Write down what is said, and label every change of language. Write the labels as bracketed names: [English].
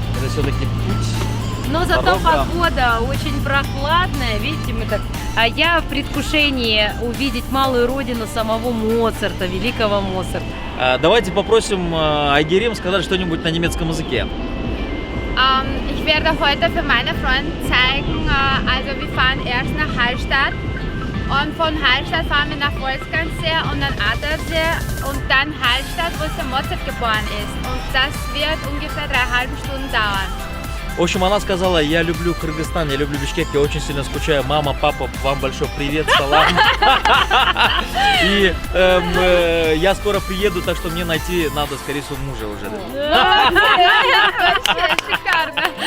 [Russian] Это все-таки путь. Но зато дорога. погода очень прохладная, видите, мы так... А я в предвкушении увидеть малую родину самого Моцарта, великого Моцарта. Давайте попросим Айгерим сказать что-нибудь на немецком языке. [German] Ich werde heute für meine Freunde zeigen, also wir fahren erst nach Hallstatt und von Hallstatt fahren wir nach Wolfgangsee und dann Attersee und dann Hallstatt, wo der Mozart geboren ist, und das wird ungefähr 3,5 Stunden dauern. [Russian] В общем, она сказала: я люблю Кыргызстан, я люблю Бишкек, я очень сильно скучаю. Мама, папа, вам большой привет, салам. И я скоро приеду, так что мне найти надо, скорее всего, мужа уже. Шикарно.